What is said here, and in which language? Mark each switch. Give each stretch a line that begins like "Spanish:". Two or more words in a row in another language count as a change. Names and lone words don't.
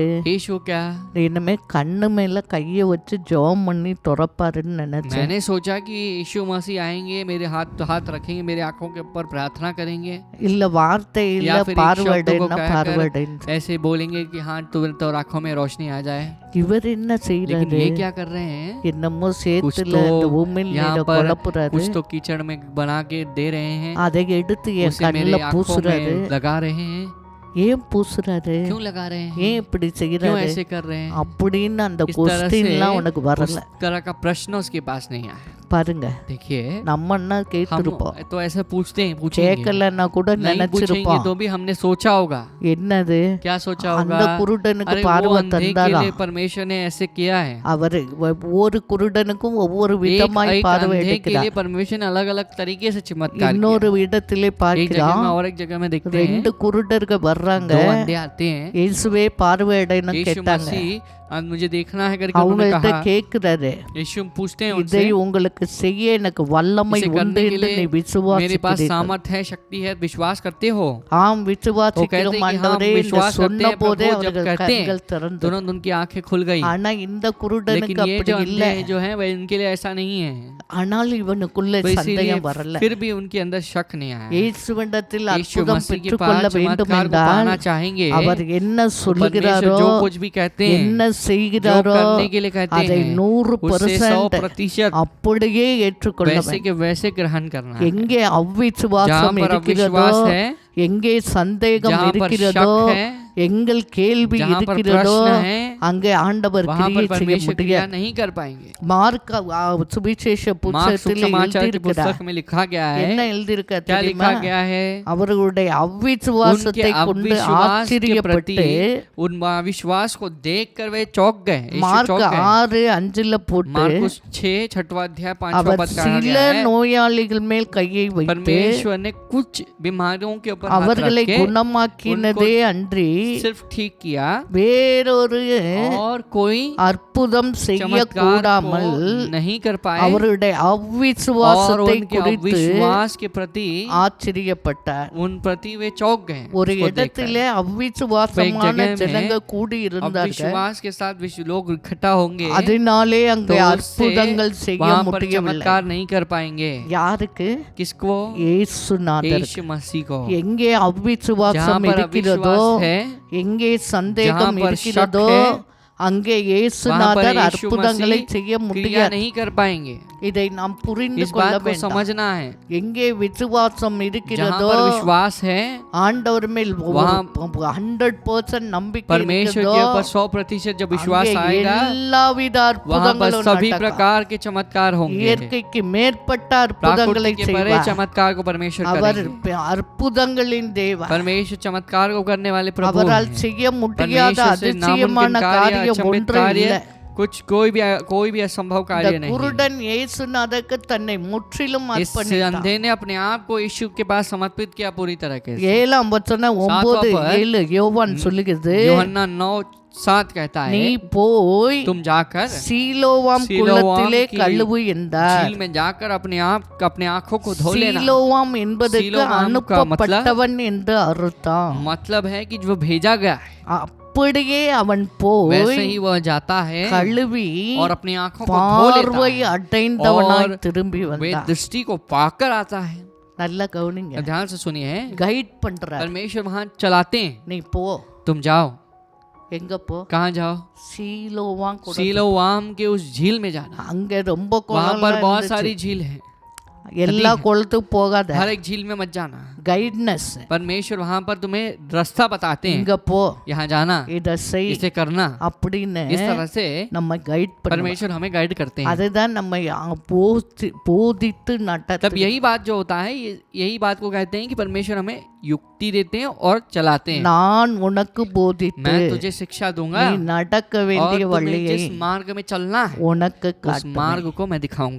Hindi: यीशु क्या?
Tamil: இனிமே கண்ணு மேல கைய வச்சு ஜெபம் பண்ணி துறப்பாருன்னு நினைச்சேன்.
Hindi: मैंने सोचा कि यीशु मसीह आएंगे, मेरे हाथ रखेंगे, मेरे आंखों के ऊपर प्रार्थना करेंगे,
Tamil: இல்ல வார்த்தை இல்ல
Hindi: या फिर एक
Tamil: பார்வையிடன்னா
Hindi: शब्द को कहकर
Tamil: பார்வையிட.
Hindi: ऐसे बोलेंगे कि हाँ तो आंखों में रोशनी आ जाए.
Tamil: இவர் என்ன
Hindi: लेकिन
Tamil: செய்யறாரு?
Hindi: ये क्या कर रहे हैं?
Tamil: என்னமோ
Hindi: कुछ
Tamil: சேத்துல
Hindi: तो
Tamil: அந்த உமிழ்
Hindi: यहाँ
Tamil: நீரை
Hindi: पर
Tamil: குழப்புறாரு.
Hindi: कुछ तो कीचड़ में बना के दे रहे हैं,
Tamil: அதை எடுத்து என்
Hindi: उसे
Tamil: கண்ணுல
Hindi: मेरे आंखों
Tamil: பூசுறாரு.
Hindi: में लगा रहे हैं.
Tamil: ஏன் பூசுறாரு?
Hindi: क्यों लगा रहे हैं?
Tamil: ஏன் இப்படி
Hindi: क्यों
Tamil: செய்யறாரு
Hindi: ऐसे कर रहे हैं?
Tamil: அப்படின்னு அந்த
Hindi: इस तरह से
Tamil: கொஸ்டின்லாம் உனக்கு வரல.
Hindi: उस तरह का प्रश्न उसके पास नहीं आया.
Tamil: பாருங்க,
Hindi: देखिए
Tamil: நம்ம என்ன கேட்டிருப்போம்,
Hindi: हम तो ऐसा पूछेंगे
Tamil: கேட்கலன்னா கூட
Hindi: नहीं पूछेंगे
Tamil: நினைச்சிருப்போம்,
Hindi: तो भी हमने सोचा होगा।
Tamil: என்னது
Hindi: क्या सोचा
Tamil: அந்த
Hindi: होगा?
Tamil: குருடனுக்கு
Hindi: अरे वो
Tamil: பார்வை
Hindi: अंधे के
Tamil: தந்தாரா,
Hindi: लिए परमेश्वर ने ऐसे किया है।
Tamil: அவர் ஒவ்வொரு குருடனுக்கும் ஒவ்வொரு
Hindi: एक
Tamil: விதமாய்
Hindi: एक
Tamil: பார்வை
Hindi: अंधे के
Tamil: எடுக்கிறார்.
Hindi: लिए परमेश्वर ने अलग अलग तरीके से चमत्कार
Tamil: இன்னொரு இடத்திலே
Hindi: किया। एक जगह
Tamil: பார்க்கிறான்,
Hindi: में और एक जगह में देखते हैं
Tamil: ரெண்டு குருடர்கள் வர்றாங்க,
Hindi: दो अंधे आते हैं।
Tamil: இயேசுவே பார்வையடைன்னு
Hindi: यीशु
Tamil: கேட்டாங்க.
Hindi: मसीह आज मुझे देखना है करके उन्होंने
Tamil: அவங்கள்ட்ட
Hindi: कहा।
Tamil: கேட்கிறாரு,
Hindi: यीशु पूछते हैं
Tamil: இதை
Hindi: उनसे,
Tamil: உங்களுக்கு செய்ய எனக்கு வல்லமை
Hindi: इसे
Tamil: உண்டு
Hindi: करने के
Tamil: என்று நீ
Hindi: लिए मेरे पास
Tamil: விசுவாசிக்கிறீர்கள்?
Hindi: सामर्थ है, शक्ति है, विश्वास करते हो?
Tamil: ஆம்
Hindi: वो कहते
Tamil: விசுவாசிக்கிறோம்
Hindi: हैं कि हाँ
Tamil: ஆண்டவரே என்று
Hindi: विश्वास करते
Tamil: சொன்ன
Hindi: हैं
Tamil: போதே
Hindi: प्रभु। जब
Tamil: அவர்கள்
Hindi: कहते
Tamil: கண்கள்
Hindi: हैं
Tamil: திறந்தது.
Hindi: तुरंत उनकी आंखें खुल गई।
Tamil: ஆனா இந்த
Hindi: लेकिन
Tamil: குருடனுக்கு
Hindi: ये
Tamil: அப்படி
Hindi: जो
Tamil: இல்ல.
Hindi: अंधे जो हैं वह इनके लिए ऐसा नहीं है।
Tamil: ஆனால் இவனுக்குள்ள
Hindi: तो इसीलिए
Tamil: சந்தேகம் வரல.
Hindi: फिर भी उनके अंदर शक नहीं आया।
Tamil: இயேசுவிடத்தில்
Hindi: यीशु
Tamil: அற்புதம்
Hindi: मसीह के
Tamil: பெற்றுக்கொள்ள
Hindi: पास
Tamil: வேண்டும்
Hindi: चमत्कार को
Tamil: என்றால்
Hindi: पाना चाहेंगे,
Tamil: அவர் என்ன
Hindi: परमेश्वर
Tamil: சொல்லுகிறாரோ,
Hindi: जो कुछ भी कहते हैं,
Tamil: என்ன
Hindi: जो
Tamil: செய்கிறாரோ
Hindi: करने के लिए कहते
Tamil: அதை
Hindi: हैं, उससे
Tamil: 100%
Hindi: 100%
Tamil: அப்படியே ஏற்றுக்கொள்ள
Hindi: वैसे
Tamil: வேண்டும்.
Hindi: के वैसे ग्रहण करना है।
Tamil: எங்கே
Hindi: जहाँ
Tamil: அவ்விசுவாசம்
Hindi: पर
Tamil: இருக்கிறதோ,
Hindi: अविश्वास है,
Tamil: எங்கே சந்தேகம்
Hindi: जहाँ पर
Tamil: இருக்கிறதோ,
Hindi: शक है,
Tamil: எங்கள் கேள்வி
Hindi: जहाँ पर
Tamil: இருக்கிறதோ,
Hindi: प्रश्न है,
Tamil: அங்கே ஆண்டவர்
Hindi: वहाँ
Tamil: கிரியை
Hindi: पर
Tamil: செய்ய
Hindi: परमेश्वर क्रिया
Tamil: முடியாது.
Hindi: नहीं कर पाएंगे।
Tamil: மார்க் சுவிசேஷ
Hindi: मार्क
Tamil: புத்தகத்தில்
Hindi: सुसमाचार की
Tamil: எழுதியிருக்கிறார்.
Hindi: पुस्तक में लिखा गया
Tamil: என்ன
Hindi: है,
Tamil: எழுதியிருக்க
Hindi: क्या
Tamil: தெரியுமா?
Hindi: लिखा गया है?
Tamil: அவர்களுடைய
Hindi: उनके
Tamil: அவ்விசுவாசத்தை கொண்டு
Hindi: अविश्वास के प्रति
Tamil: ஆச்சரியப்பட்டு
Hindi: उन अविश्वास को देखकर वे चौंक गए। यीशु
Tamil: மார்க்
Hindi: चौंक गए।
Tamil: 6:5 போட்டு
Hindi: मार्कुस 6 छठवां अध्याय 5वां
Tamil: அவர்
Hindi: पद कहा
Tamil: சில
Hindi: गया है,
Tamil: நோயாளிகள் மேல் கையை வைத்து
Hindi: परमेश्वर ने कुछ बीमारियों के ऊपर हाथ
Tamil: அவர்களை
Hindi: रख के
Tamil: குணமாக்கினதே அன்றி
Hindi: सिर्फ ठीक किया
Tamil: வேறொரு
Hindi: और कोई
Tamil: அற்புதம் செய்ய
Hindi: चमत्कार
Tamil: கூடாமல்
Hindi: को नहीं कर पाए।
Tamil: அவருடைய
Hindi: और
Tamil: அவ்விசுவாசத்தை
Hindi: उनके
Tamil: குறித்து
Hindi: अविश्वास के प्रति
Tamil: ஆச்சரியப்பட்டார்.
Hindi: उन प्रति वे चौंक गए।
Tamil: ஒரு
Hindi: उसको देखकर।
Tamil: இடத்திலே அவ்விசுவாசமான
Hindi: जगह में
Tamil: ஜனங்க கூடி இருந்தார்கள்.
Hindi: अविश्वास के साथ लोग इकट्ठा होंगे,
Tamil: அதனாலே
Hindi: तो
Tamil: அங்கே
Hindi: उससे
Tamil: அற்புதங்கள் செய்ய
Hindi: वहाँ पर
Tamil: முடியவில்லை.
Hindi: चमत्कार नहीं कर पाएंगे।
Tamil: யாருக்கு?
Hindi: किसको?
Tamil: இயேசுநாதர்.
Hindi: यीशु मसीह को।
Tamil: எங்கே
Hindi: जहाँ
Tamil: அவ்விசுவாசம்
Hindi: पर
Tamil: இருக்கிறதோ,
Hindi: अविश्वास है,
Tamil: எங்கே சந்தேகம்
Hindi: जहाँ पर
Tamil: இருக்கிறதோ,
Hindi: शक है,
Tamil: அங்கே
Hindi: वहाँ पर
Tamil: இயேசுநாதர்
Hindi: यीशु
Tamil: அற்புதங்களை
Hindi: मसीह
Tamil: செய்ய
Hindi: क्रिया
Tamil: முடியாது.
Hindi: नहीं कर पाएंगे।
Tamil: இதை நாம் புரிந்து
Hindi: इस
Tamil: கொள்ள
Hindi: बात को
Tamil: வேண்டும்.
Hindi: समझना है।
Tamil: எங்கே விசுவாசம்
Hindi: जहाँ
Tamil: இருக்கிறதோ,
Hindi: पर विश्वास है,
Tamil: ஆண்டவர் மேல்
Hindi: वहाँ
Tamil: 100% நம்பிக்கை
Hindi: परमेश्वर
Tamil: இருக்கிறதோ,
Hindi: के ऊपर 100% जब विश्वास
Tamil: அங்கே
Hindi: आएगा,
Tamil: எல்லாவித
Hindi: वहाँ पर
Tamil: அற்புதங்களும்
Hindi: सभी
Tamil: நடக்கும்.
Hindi: प्रकार के चमत्कार होंगे।
Tamil: இயற்கைக்கு மேற்பட்ட அற்புதங்களை
Hindi: प्राकृतिक के परे
Tamil: செய்வார்.
Hindi: चमत्कार को परमेश्वर
Tamil: அவர்
Hindi: करेंगे।
Tamil: अற்புதங்களின் தேவன்.
Hindi: परमेश्वर चमत्कार को करने वाले प्रभु
Tamil: அவரால்
Hindi: हैं।
Tamil: செய்ய முடியாத
Hindi: परमेश्वर से
Tamil: அதிசயமான
Hindi: नामुमकिन कार्य,
Tamil: காரியம்
Hindi: अचंभित
Tamil: ஒன்றும்
Hindi: कार्य,
Tamil: இல்லை.
Hindi: कुछ कोई भी असंभव
Tamil: இந்த
Hindi: कार्य नहीं है।
Tamil: குருடன் இயேசுநாதருக்கு தன்னை முற்றிலும்
Hindi: इस
Tamil: அர்ப்பணித்தான்.
Hindi: अंधे ने अपने आप को यीशु के पास समर्पित किया पूरी तरह से।
Tamil: 7 வசனம் 9:7 யோவான் சொல்லுகிறது,
Hindi: यूहन्ना 9:7 कहता
Tamil: நீ
Hindi: है,
Tamil: போய்
Hindi: तुम जाकर
Tamil: சீலோவாம்
Hindi: சீலோவாம்
Tamil: குளத்திலே
Hindi: की
Tamil: கழுவு என்றார்.
Hindi: झील में जाकर अपने आंखों को धो लेना।
Tamil: சீலோவாம் என்பதற்கு
Hindi: சீலோவாம் का
Tamil: அனுப்பப்பட்டவன் என்று அர்த்தம்.
Hindi: मतलब है कि जो भेजा गया है,
Tamil: அப்படியே அவன் போய்
Hindi: वैसे ही वह जाता है
Tamil: கழுவி
Hindi: और अपनी आंखों को धो लेता
Tamil: பார்வை
Hindi: है
Tamil: அடைந்தவனாய்
Hindi: और
Tamil: திரும்பி
Hindi: वे
Tamil: வந்தான்.
Hindi: दृष्टि को पाकर आता है।
Tamil: நல்லா கவனிங்க,
Hindi: ध्यान से सुनिए,
Tamil: கைட் பண்றார்.
Hindi: परमेश्वर वहां चलाते हैं।
Tamil: நீ போ.
Hindi: तुम जाओ।
Tamil: எங்க போ?
Hindi: कहाँ जाओ?
Tamil: சீலோவாம் குளம்.
Hindi: सीलोवाम के उस झील में जाना।
Tamil: அங்க ரொம்ப
Hindi: वहां
Tamil: குளம்
Hindi: पर बहुत सारी झील है।
Tamil: எல்லா குளத்துக்கும் போகாத.
Hindi: हर एक झील में मत जाना।
Tamil: கைட்னஸ்.
Hindi: परमेश्वर वहां पर तुम्हें रास्ता बताते हैं,
Tamil: இங்க போ,
Hindi: यहाँ जाना,
Tamil: இத செய்
Hindi: इसे करना।
Tamil: அப்படின்னு
Hindi: इस तरह से
Tamil: நம்ம கைட் பண்ணுவோம்.
Hindi: परमेश्वर हमें गाइड करते हैं।
Tamil: அதுதான் நம்ம போதித்து
Hindi: तब
Tamil: நடத்த.
Hindi: यही बात जो होता है, यही बात को कहते हैं कि परमेश्वर हमें युक्ति देते हैं और चलाते हैं।
Tamil: நான் உனக்கு போதித்து
Hindi: मैं तुझे शिक्षा दूंगा
Tamil: நீ நடக்க
Hindi: और
Tamil: வேண்டிய
Hindi: तुम्हें
Tamil: வழியை
Hindi: जिस मार्ग में चलना है
Tamil: உனக்கு
Hindi: उस
Tamil: காட்டுவேன்.
Hindi: मार्ग को मैं दिखाऊंगा।